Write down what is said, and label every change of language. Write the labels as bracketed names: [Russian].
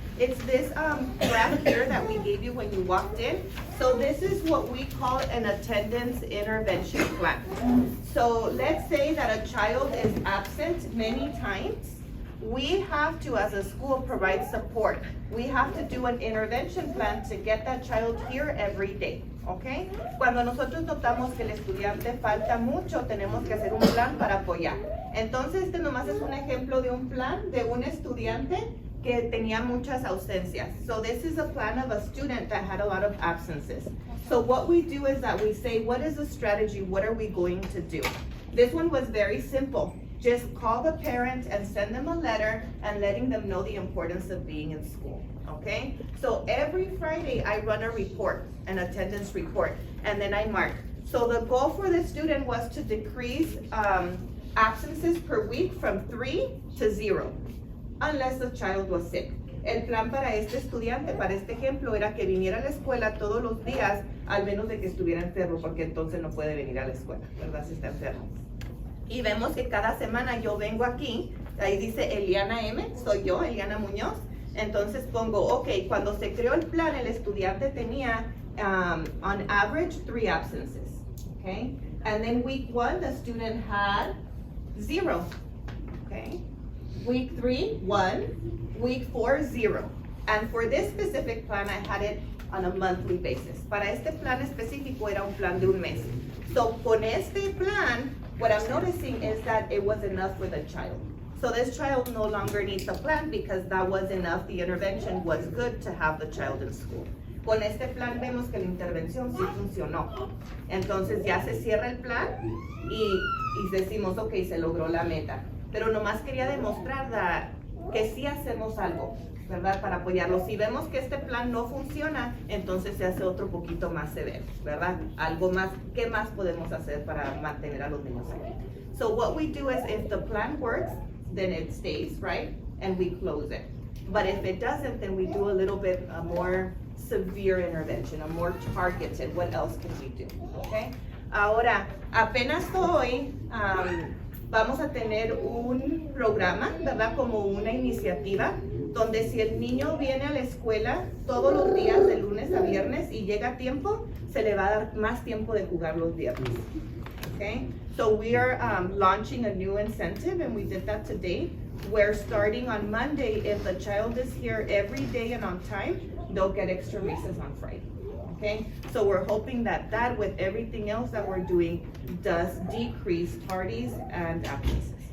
[English] It's this graph here that we gave you when you walked in. So this is what we call an attendance intervention plan. So let's say that a child is absent many times. We have to, as a school, provide support. We have to do an intervention plan to get that child here every day, ¿ok? [Spanish] Cuando nosotros notamos que el estudiante falta mucho, tenemos que hacer un plan para apoyar. Entonces, este nomás es un ejemplo de un plan de un estudiante que tenía muchas ausencias. [English] So this is a plan of a student that had a lot of absences. So what we do is that we say, what is the strategy? What are we going to do? This one was very simple. Just call the parent and send them a letter and letting them know the importance of being in school, okay? So every Friday I run a report, an attendance report, and then I mark. So the goal for the student was to decrease absences per week from 3 to 0, unless the child was sick. [Spanish] El plan para este estudiante, para este ejemplo, era que viniera a la escuela todos los días, al menos de que estuviera enfermo, porque entonces no puede venir a la escuela, ¿verdad? Si está enfermo. Y vemos que cada semana yo vengo aquí, ahí dice Eliana M, soy yo, Eliana Muñoz. Entonces pongo, ok, cuando se creó el plan, el estudiante tenía, [English] on average, 3 absences, [Spanish] okay? [English] And then week 1, the student had 0, okay? Week 3, 1, week 4, 0. And for this specific plan, I had it on a monthly basis. [Spanish] Para este plan específico era un plan de un mes. [English] So [Spanish] con este plan, [English] what I'm noticing is that it was enough for the child. So this child no longer needs a plan because that was enough. The intervention was good to have the child in school. [Spanish] Con este plan vemos que la intervención sí funcionó. Entonces ya se cierra el plan y decimos, ok, se logró la meta. Pero nomás quería demostrar que sí hacemos algo, ¿verdad? Para apoyarlo. Si vemos que este plan no funciona, entonces se hace otro poquito más severo, ¿verdad? Algo más, ¿qué más podemos hacer para mantener a los niños aquí? [English] So what we do is if the plan works, then it stays, right? And we close it. But if it doesn't, then we do a little bit more severe intervention, a more targeted. What else can we do? Okay? [Spanish] Ahora, apenas hoy, vamos a tener un programa, ¿verdad? Como una iniciativa, donde si el niño viene a la escuela todos los días de lunes a viernes y llega a tiempo, se le va a dar más tiempo de jugar los viernes. [English] Okay? So we are launching a new incentive, and we did that today. We're starting on Monday. If the child is here every day and on time, they'll get extra recess on Friday. Okay? So we're hoping that with everything else that we're doing, does decrease tardies and absences.